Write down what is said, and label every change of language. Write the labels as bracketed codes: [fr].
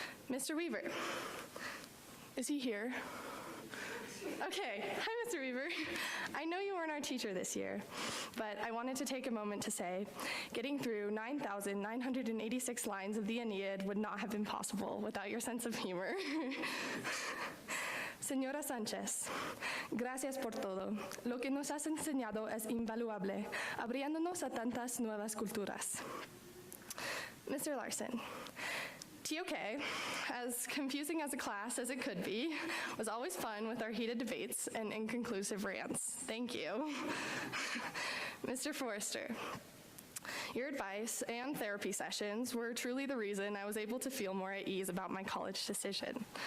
[en] Mr. Weaver, is he here? Okay, hi Mr. Weaver. I know you weren't our teacher this year, but I wanted to take a moment to say, getting through 9,986 lines of the Aeneid would not have been possible without your sense of humor. [es] Señora Sánchez, gracias por todo. Lo que nos has enseñado es invaluable, abriéndonos a tantas nuevas culturas. [en] Mr. Larson, TOK, as confusing as a class as it could be, was always fun with our heated debates and inconclusive rants. Thank you. Mr. Forrester, your advice and therapy sessions were truly the reason I was able to feel more at ease about my college decision.